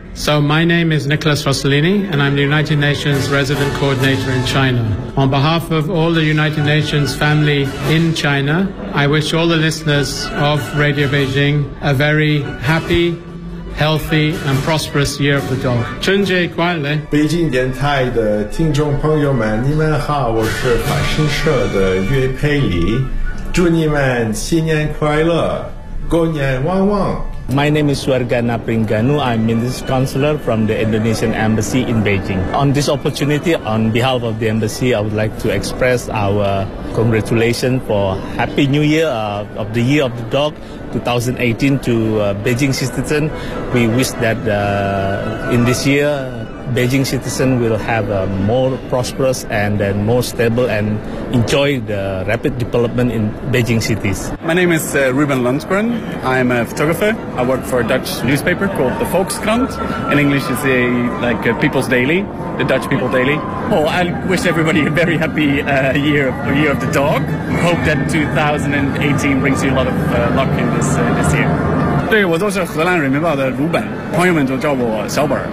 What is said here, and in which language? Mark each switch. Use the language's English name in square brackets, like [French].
[English] So my name is Nicholas Rossellini, and I'm the United Nations Resident Coordinator in China. On behalf of all the United Nations family in China, I wish all the listeners of Radio Beijing a very happy, healthy, and prosperous year of the dog. [Chinese] 春节快乐！北京电台的听众朋友们，你们好，我是法新社的岳佩里，祝你们新年快乐，狗年旺旺。 [English] My name is Swarga Napringanu. I'm Minister Counselor from the Indonesian Embassy in Beijing. On this opportunity, on behalf of the Embassy, I would like to express our congratulations for Happy New Year of the Year of the Dog 2018 to Beijing citizen. We wish that in this year, Beijing citizen will have a more prosperous and then more stable and enjoy the rapid development in Beijing cities. My name is Ruben Lundgren. I'm a photographer. I work for a Dutch newspaper called the Volkskrant. In English, it's a People's Daily, the Dutch People Daily. Oh, I wish everybody a very happy year of the dog. Hope that 2018 brings you a lot of luck in this year. [Chinese] 对，我都是荷兰人民报的鲁本，朋友们都叫我小本。